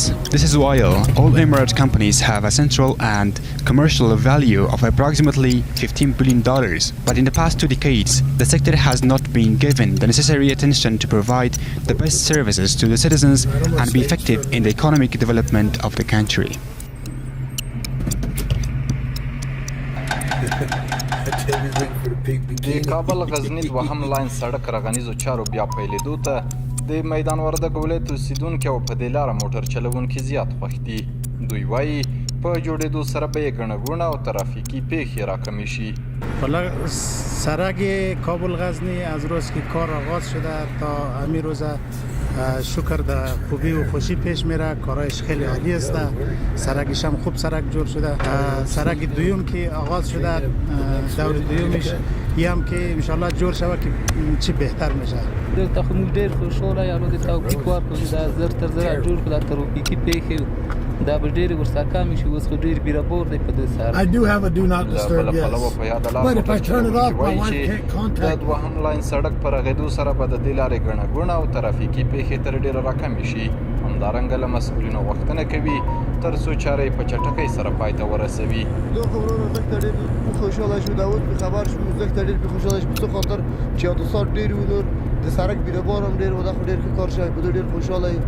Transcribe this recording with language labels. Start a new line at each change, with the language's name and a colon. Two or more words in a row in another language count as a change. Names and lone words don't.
English: This is while all Emirate companies have a central and commercial value of approximately $15 billion. But in the past 2 decades, the sector has not been given the necessary attention to provide the best services to the citizens and be effective in the economic development of the country.
Pashto: د کابل غزنی دوهم لاین سړک رغنیزو چارو بیا پیلېدو ته د میدان وردګ ولایت اوسیدونکي او په دې لاره موټر چلوونکي زیات خوښ دي. دوی وایي په جوړېدو سره به یې ګڼه ګوڼه او ترافیکي پیښې راکمې شي.
Persian: سرک کابل غزنی از روز که کار آغاز شده تا همین روز شکر در خوبی و خوشی پیش میره، کارایش خیلی عالی است. سرکش هم خوب سرک جور شده. سرک دوم که آغاز شده، دور دومش هم که انشالله جور شود که چی بهتر میشه.
Pashto: دلته خو موږ ډېر خوشحاله یو د توفیق ورکړو دا زر تر زر جوړ کړه ترافیکي پیښې دا به ډېرې ورسره کمې شي. اوس خو ډېر بیرابور دی په دې سره.
English: I do have a do not disturb, yes. But if I turn it off, my wife can't contact
Pashto: د دوهم لاین سړک پر غېدو سره به د دې لارې ګڼه ګوڼه او ترافیکي پیښې تر ډېره راکمې شي. همدارنګه له مسؤلینو غوښتنه کوي تر څو چاره یې په چټکۍ سره پای ته ورسوي. دا خو ورونه موږ ته ډېر خوشحاله شو، دا اوس خبر شو موږ ته ډېر خوشحاله شو په خاطر چې حادثات ډېر و، نور د سړک بیرابار هم ډېر و، دا خو ډېر ښه کار شوی، په ډېر خوشحاله یو.